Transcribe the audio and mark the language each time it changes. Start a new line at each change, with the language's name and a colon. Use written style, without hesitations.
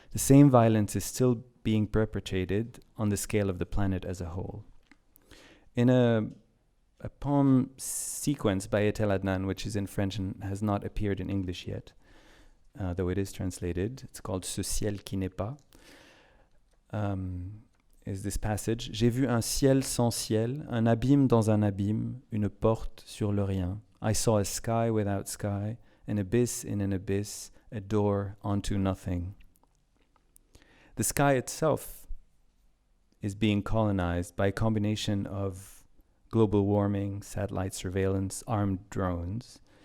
English: The same violence is still being perpetrated on the scale of the planet as a whole. In a poem sequence by Etel Adnan, which is in French and has not appeared in English yet, though it is translated, it's called Ce ciel qui n'est pas, is this passage.
French: J'ai vu un ciel sans ciel, un abîme dans un abîme, une porte sur le rien.
English: I saw a sky without sky, an abyss in an abyss, a door onto nothing. The sky itself is being colonized by a combination of global warming, satellite surveillance, armed drones.